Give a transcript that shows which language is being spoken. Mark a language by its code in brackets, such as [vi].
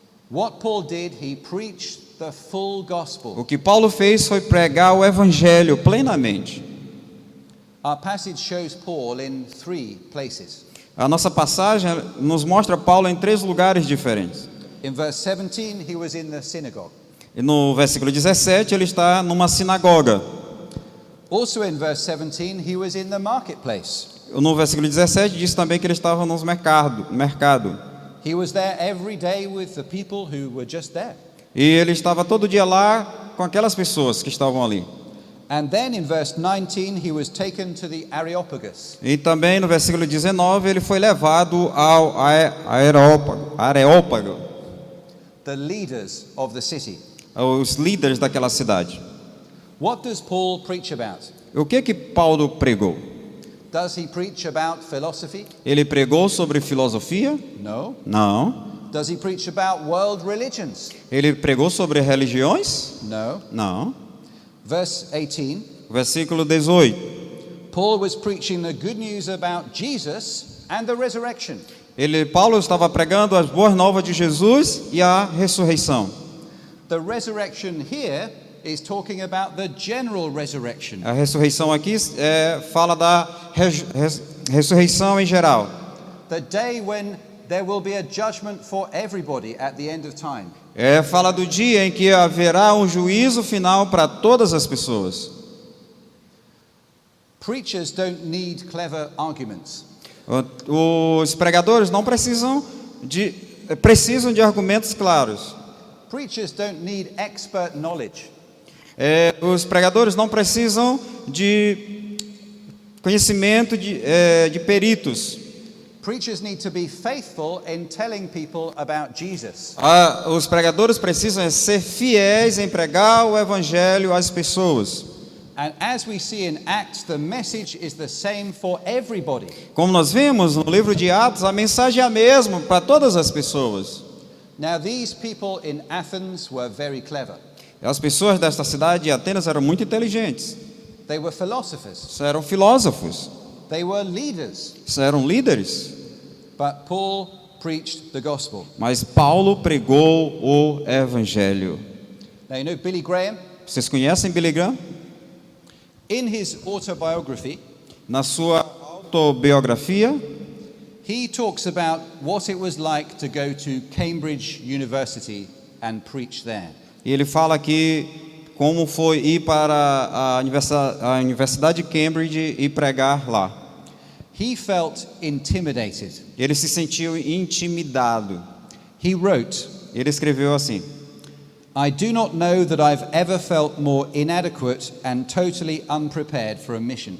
[en] What Paul did, he preached the full gospel. [pt] O que Paulo fez foi pregar o evangelho plenamente. [en] Our passage shows Paul in 3 places. [pt] A nossa passagem nos mostra Paulo em 3 lugares diferentes. [en] In verse 17, he was in the synagogue. [pt] E no versículo 17 ele está numa sinagoga. [en] Also in verse 17, he was in the marketplace. [pt] No versículo 17 diz também que ele estava no mercado. [en] He was there every day with the people who were just there. [pt] E ele estava todo dia lá com aquelas pessoas que estavam ali. [en] And then in verse 19, he was taken to the Areopagus. [pt] E também no versículo 19 ele foi levado ao Areópago, [en] The leaders of the city. [pt] os líderes daquela cidade. [en] What does Paul preach about? [pt] O que Paulo pregou? [en] Does he preach about philosophy? [pt] Ele pregou sobre filosofia? [en] No. [pt] Não. [en] Does he preach about world religions? [pt] Ele pregou sobre religiões? [en] No. [pt] Não. [en] Verse 18, [pt] Versículo 18. [en] Paul was preaching the good news about Jesus and the resurrection. [pt] Paulo estava pregando as boas novas de Jesus e a ressurreição. [en] The resurrection here is talking about the general resurrection. [pt] A ressurreição aqui fala da ressurreição em geral. [en] The day when there will be a judgment for everybody at the end of time. [pt] Fala do dia em que haverá um juízo final para todas as pessoas. [en] Preachers don't need clever arguments. [pt] Os pregadores não precisam de argumentos claros. [en] Preachers don't need expert knowledge. [pt] Os pregadores não precisam de conhecimento de peritos. [en] Preachers need to be faithful in telling people about Jesus. [pt] Os pregadores precisam ser fiéis em pregar o evangelho às pessoas. [en] And as we see in Acts, the message is the same for everybody. [pt] Como nós vimos no livro de Atos, a mensagem é a mesma para todas as pessoas. [en] Now these people in Athens were very clever. [pt] As pessoas desta cidade de Atenas eram muito inteligentes. [en] They were philosophers. [pt] Isso eram filósofos, [en] They were leaders. [pt] isso eram líderes. [en] But Paul preached the gospel. [pt] Mas Paulo pregou o evangelho. [en] Now, you know Billy Graham? [pt] Vocês conhecem Billy Graham? [en] In his autobiography, [pt] Na sua autobiografia, [en] he talks about what it was like to go to Cambridge University and preach there. [pt] ele fala aqui como foi ir para a Universidade de Cambridge e pregar lá. [en] He felt intimidated. [pt] Ele se sentiu intimidado. [en] He wrote, [pt] Ele escreveu assim: [en] I do not know that I've ever felt more inadequate and totally unprepared for a mission.